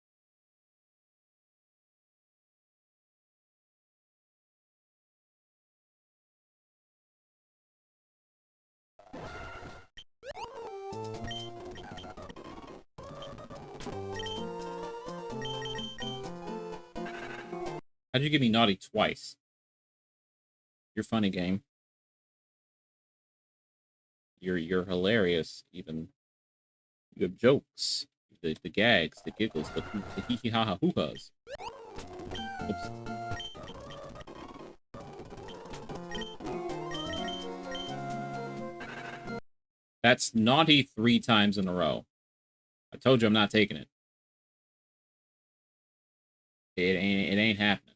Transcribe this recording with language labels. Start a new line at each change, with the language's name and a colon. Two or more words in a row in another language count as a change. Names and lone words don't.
English: How'd you give me naughty twice? You're funny, game. You're hilarious, even. You have jokes. The gags, the giggles, the hee hee ha ha hoo ha's. Oops. That's naughty 3 times in a row. I told you I'm not taking it. It ain't happening.